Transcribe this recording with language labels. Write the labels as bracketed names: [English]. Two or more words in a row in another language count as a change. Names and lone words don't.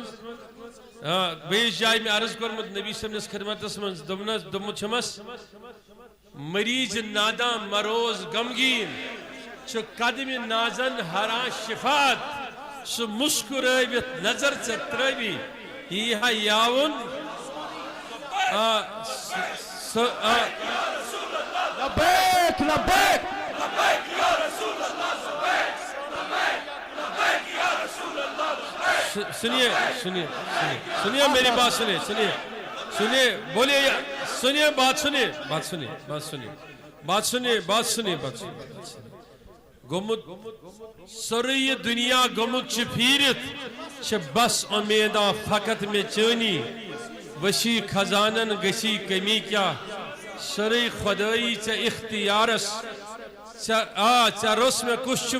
[Kashmiri] بیٚیِس جایہِ مےٚ عرض کوٚرمُت نبی صٲبنِس خدمتس منٛز دوٚپمُت چھُمس مریٖض ناداں مروز غمگیٖن چھُ قدمہِ نازن حران شفات سُہ مُسکُرٲوِتھ نظر ژےٚ ترٲوی یی ہا یاوُن [Arabic] لبیک لبیک [Urdu] سنیے میری بات سنیے [Kashmiri] بولیے سنیے بات سنیے گوٚمُت سورُے یہِ دُنیا گوٚمُت چھُ پھیٖرِتھ چھِ بس اُمیدا فقط مےٚ چٲنی ؤسیع خزانن گٔژھی کٔمی کیٛاہ سورُے خۄدٲیی ژےٚ اختیارس ژےٚ روٚس مےٚ کُس چھُم